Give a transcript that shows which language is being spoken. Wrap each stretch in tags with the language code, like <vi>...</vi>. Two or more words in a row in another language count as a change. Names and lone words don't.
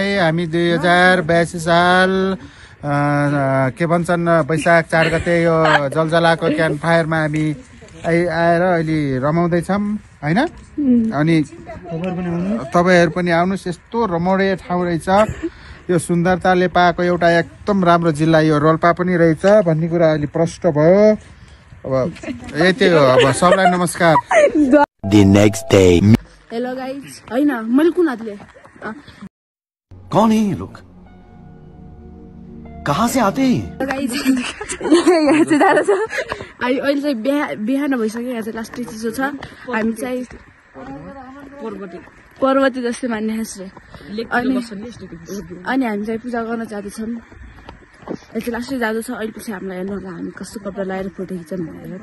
<ne>हामी 2082 साल के भन्छन् वैशाख 4 गते यो जलजलाको क्याम्प फायरमा हामी आएर अहिले रमाउँदैछौँ होइन। अनि तपाईँहरू पनि आउनुहोस्, यस्तो रमणीय ठाउँ रहेछ। यो सुन्दरताले पाएको एउटा एकदम राम्रो जिल्ला यो रोल्पा पनि रहेछ भन्ने कुरा अहिले प्रष्ट भयो। अब यति हो, अब सबलाई नमस्कार।</ne> <en>The next day. hello guys</en> <ne>होइन मैले कुन हातले</ne> <hi>कौन है ये लोग? कहाँ से आते हैं?</hi> <ne>गाइज यहाँ चाहिँ जाँदा छ अहिले चाहिँ बिहान भइसक्यो। यहाँ चाहिँ लास्टै चिसो छ। हामी चाहिँ पर्वती जस्तै मान्ने हाँस्रे अनि हामी चाहिँ पूजा गर्न जाँदैछौँ। यहाँ चाहिँ लास्टै जाँदैछ। अहिले पछि हामीलाई हेर्नु होला हामी कस्तो कपडा लगाएर फोटो खिच्छौँ भनेर।</ne>